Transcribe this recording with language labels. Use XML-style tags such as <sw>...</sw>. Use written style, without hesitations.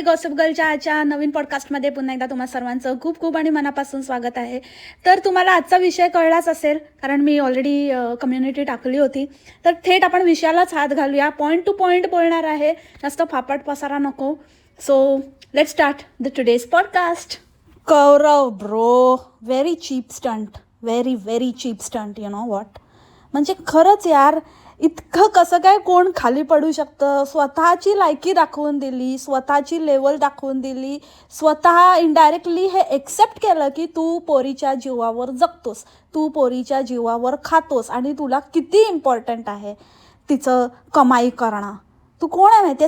<mr>Gossip गर्लच्या आजच्या नवीन पॉडकास्टमध्ये पुन्हा एकदा तुम्हा सर्वांचं खूप खूप आणि मनापासून स्वागत आहे. तर तुम्हाला आजचा विषय कळलाच असेल, कारण मी ऑलरेडी कम्युनिटी टाकली होती. तर थेट आपण विषयालाच हात घालूया. पॉईंट टू पॉईंट बोलणार आहे, जास्त फापट पसारा नको.</mr> <en>So let's start the today's podcast. Gaurav bro, very cheap stunt, very very cheap stunt. You know what,</en> <mr>म्हणजे खरंच यार, इतकं कसं काय कोण खाली पडू शकतं? स्वतःची लायकी दाखवून दिली, स्वतःची लेवल दाखवून दिली, स्वतः इनडायरेक्टली हे एक्सेप्ट केलं की तू पोरीच्या जीवावर जगतोस, तू पोरीच्या जीवावर खातोस आणि तुला किती इम्पॉर्टंट आहे तिचं कमाई करणं. तू कोण आहे माहिती आहे?</mr>